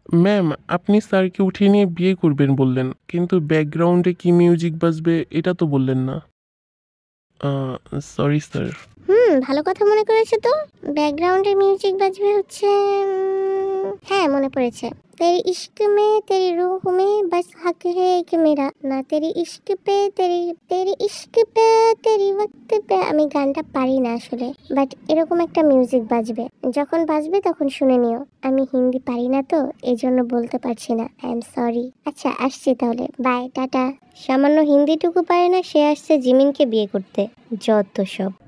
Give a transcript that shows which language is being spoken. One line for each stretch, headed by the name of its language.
Bangla: Ma'am, আপনি স্যারকে উঠিয়ে নিয়ে বিয়ে করবেন বললেন, কিন্তু ব্যাকগ্রাউন্ডে কি মিউজিক বাজবে এটা তো বললেন না। Sorry sir. ভালো কথা মনে করেছে তো। ব্যাকগ্রাউন্ডে মিউজিক বাজবে হচ্ছে, হ্যাঁ মনে পড়েছে।
Hindi: तेरी इश्क में तेरी रूह में बस हक है एक मेरा ना तेरी इश्क पे तेरी इश्क पे तेरी वक्त पे।
Bangla: আমি গানটা পারি না আসলে, বাট এরকম একটা মিউজিক বাজবে, যখন বাজবে তখন শুনে নিও। আমি হিন্দি পারি না তো এজন্য বলতে পারছি না,
English: I am sorry.
Bangla: আচ্ছা আসছি তাহলে, বাই, টাটা। সামান্য হিন্দিটুকু পারে না, সে আসছে জিমিনকে বিয়ে করতে, যত সব।